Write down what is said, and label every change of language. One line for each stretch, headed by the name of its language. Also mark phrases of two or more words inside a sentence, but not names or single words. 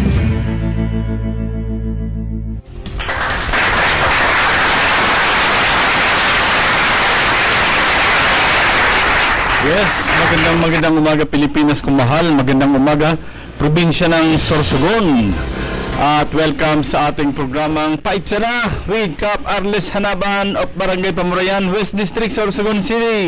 Filipino: Yes, magandang umaga Pilipinas kung mahal, magandang umaga probinsya ng Sorsogon. At welcome sa ating programang Paitsara with Cap Arles Hanaban of Barangay Pamurayan, West District, Sorsogon City.